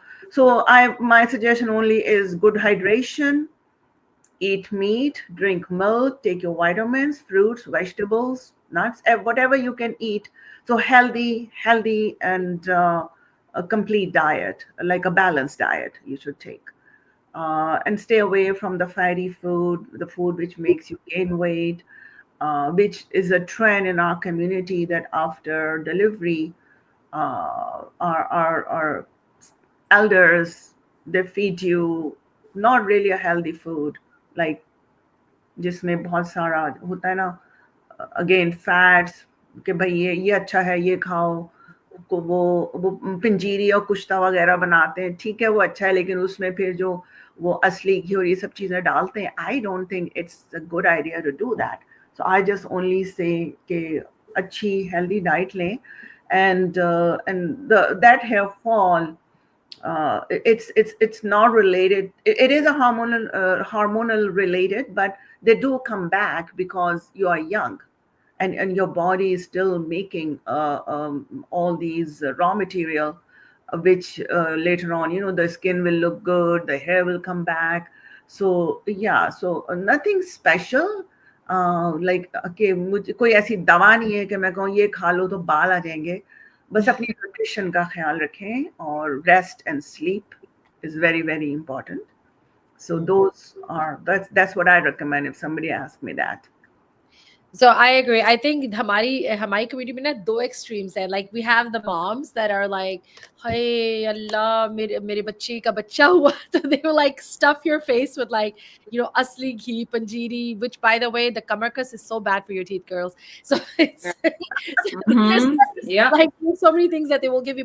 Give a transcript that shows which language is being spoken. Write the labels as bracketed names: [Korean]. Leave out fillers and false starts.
[English] So my suggestion only is good hydration, eat meat, drink milk, take your vitamins, fruits, vegetables, nuts, whatever you can eat. So healthy and a complete diet, like a balanced diet you should take. And stay away from the fatty food, the food which makes you gain weight, which is a trend in our community, that after delivery, our elders, they feed you not really a healthy food, like [Hindi] जिसमें बहुत सारा होता है ना, again fats, कि भाई ये अच्छा है, ये खाओ, को वो पंजीरी और कुश्ता वगैरह बनाते हैं, ठीक है वो अच्छा है, लेकिन उसमें फिर जो वो असली घी और ये सब चीजें डालते हैं, [English] I don't think it's a good idea to do that. So I just only say [Hindi] कि अच्छी हेल्दी डाइट लें, [English] and that hair fall, it's not related. It is a hormonal related, but they do come back because you are young, and your body is still making all these raw material, which later on, the skin will look good, the hair will come back. So yeah, so nothing special. [Hindi] Like कि मुझे कोई ऐसी दवा नहीं है कि मैं कहूँ ये खा लो तो बाल आ जाएंगे. बस अपनी न्यूट्रिशन का ख्याल रखें, और rest and sleep [English] is very very important. So that's what I recommend if somebody asks me that. So I agree. I think [Hindi] हमारी community में ना दो extremes है. [English] Like we have the moms that are like, hey Allah, [Hindi] मेरे बच्चे का बच्चा हुआ. [English] So they will like stuff your face with like, asli ghee, panjiri, which by the way, the kamarkas is so bad for your teeth, girls. So it's like there's so many things that they will give you.